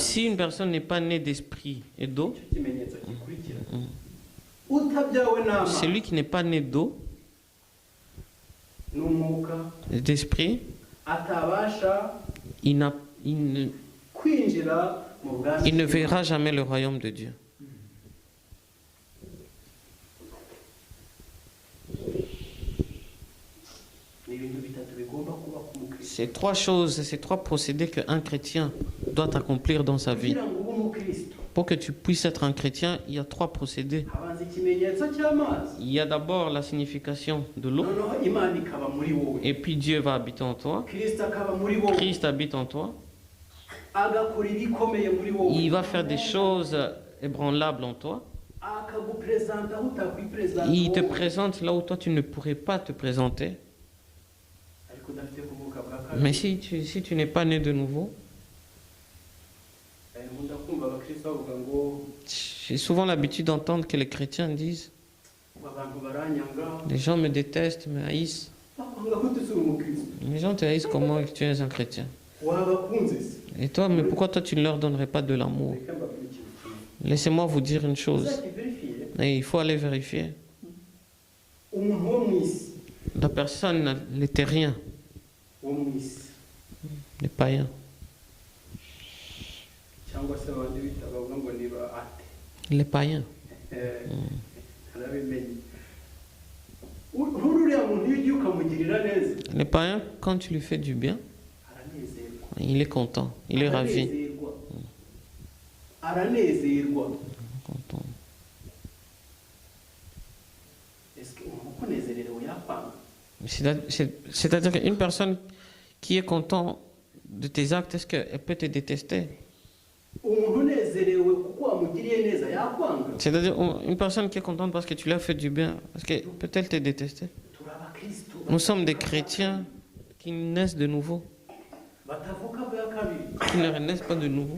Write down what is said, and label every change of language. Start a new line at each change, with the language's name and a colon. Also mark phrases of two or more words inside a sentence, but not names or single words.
French: si une personne n'est pas née d'esprit et d'eau,
Kinyarwanda: icyo kimenyetso gikurikira, utabyawe n'amazi
French: celui qui n'est pas né d'eau,
Kinyarwanda: n'umwuka,
French: d'esprit,
Kinyarwanda: atabasha
French: il ne
Kinyarwanda: kwinjira mu bwami bw'Imana.
French: verra jamais le royaume de Dieu.
Kinyarwanda: Ni ibintu bitatu bigomba kuba ku mukristo.
French: C'est trois choses, ces trois procédés qu'un chrétien doit accomplir dans sa vie.
Kinyarwanda: Kugira ngo ube umukristo,
French: Pour que tu puisses être un chrétien, il y a trois procédés.
Kinyarwanda: habanza ikimenyetso cy'amazi,
French: Il y a d'abord la signification de l'eau,
Kinyarwanda: noneho Imana ikaba muri wowe,
French: et puis Dieu va habiter en toi.
Kinyarwanda: Kristo akaba muri wowe,
French: Christ habite en toi.
Kinyarwanda: agakora ibikomeye muri wowe,
French: Il va faire des choses ébranlables en toi.
Kinyarwanda: akagupresenta aho utakwipresenta
French: Il te
Kinyarwanda: wowe.
French: présente là où toi tu ne pourrais pas te présenter.
Kinyarwanda: Ariko udafite kuvuka bwa kabiri.
French: Mais si tu n'es pas né de nouveau,
Kinyarwanda: Nkunda kumva abakristo bavuga ngo
French: j'ai souvent l'habitude d'entendre que les chrétiens disent
Kinyarwanda: abantu baranyanga,
French: les gens me détestent, me haïssent.
Kinyarwanda: bakora bakwanga ko uri umukristo
French: Les gens te disent comment tu es un chrétien.
Kinyarwanda: wabakunze se
French: Et toi, mais pourquoi toi tu ne leur donnerais pas de l'amour?
Kinyarwanda: reka mbabwire ikintu kimwe
French: Laissez-moi vous dire une chose.
Kinyarwanda: uzakiverifiye
French: Et il faut aller vérifier.
Kinyarwanda: umuntu wo mu isi
French: La personne, les terriens,
Kinyarwanda: wo mu isi
French: les païens,
Kinyarwanda: cyangwa se abandi bita bavuga ngo ni ba ate
French: les païens.
Kinyarwanda: arabimenye nk'uriya muntu iyo ugiye ukamugirira neza
French: Les païens, quand tu lui fais du bien,
Kinyarwanda: aranezerwa
French: il est content, il est ravi.
Kinyarwanda: Aranezerwa
French: Content.
Kinyarwanda: ese umuntu ukunezererewe yakwanga
French: C'est-à-dire qu'une personne qui est content de tes actes, est-ce qu'elle peut te détester?
Kinyarwanda: umuntu unezerewe kuko wamugiriye neza yakwanga
French: C'est-à-dire une personne qui est contente parce que tu lui as fait du bien, parce que peut-elle te détester?
Kinyarwanda: turi abakristo
French: Nous sommes des chrétiens qui naissent de nouveau,
Kinyarwanda: batavuka bwa kabiri
French: qui ne renaissent pas de nouveau.